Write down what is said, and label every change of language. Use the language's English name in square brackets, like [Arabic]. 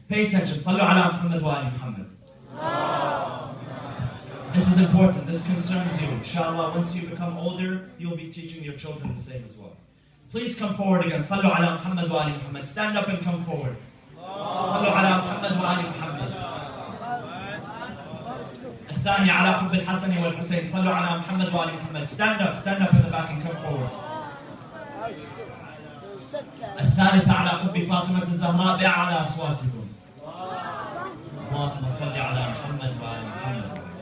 [English] Pay attention. [Arabic] Sallu ala Muhammad wa ali Muhammad. [English] This is important. This concerns you. Inshallah, once you become older, you'll be teaching your children the same as well. Please come forward again. [Arabic] Sallu ala Muhammad wa ali Muhammad. [English] Stand up and come forward. [Arabic] Sallu ala Muhammad wa ali Muhammad. الثاني على حب الحسن والحسين. صلوا على محمد وآل محمد. [English] Stand up in the back and come forward. [Arabic] الثالثة على حب فاطمة الزهراء بأعلى أصواتكم. اللهم صل على محمد وآل محمد.